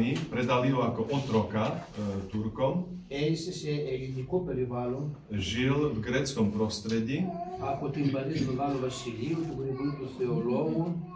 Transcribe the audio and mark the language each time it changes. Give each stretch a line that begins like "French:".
Slovak: Predali ho ako otroka Turkom.
Greek: Έζησε σε ελληνικό περιβάλλον.
Slovak: Žil v gréckom prostredí.
Greek: Από την Παρίσι Μεγάλου Βασιλείου, του Γρηγορίου του Θεολόγου.